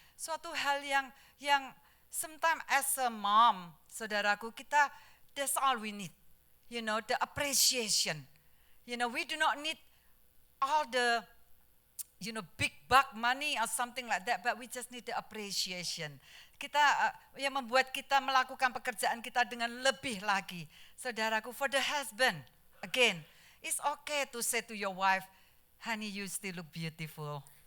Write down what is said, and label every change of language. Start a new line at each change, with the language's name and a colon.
Indonesian: Suatu hal yang
English: sometimes as a mom, saudaraku, that's all we need. The appreciation. We do not need all the big buck money or something like that, but we just need the appreciation.
Indonesian: Yang membuat kita melakukan pekerjaan kita dengan lebih lagi.
English: Saudaraku, for the husband, again, it's okay to say to your wife, honey, you still look beautiful.